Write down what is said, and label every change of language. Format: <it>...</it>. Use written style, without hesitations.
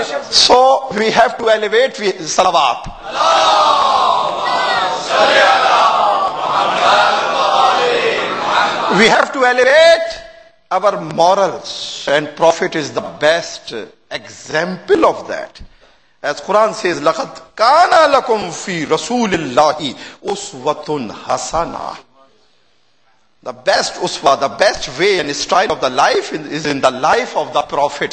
<en>So we have to elevate salawat. We have to elevate our morals, and Prophet is the best example of that. As Quran says,</en> <ar>لَقَدْ كَانَ لَكُمْ فِي رَسُولِ اللَّهِ أُسْوَةٌ حَسَنَةٌ.</ar> <en>The best uswa, the best way and style of the life is in the life of the Prophet.</en>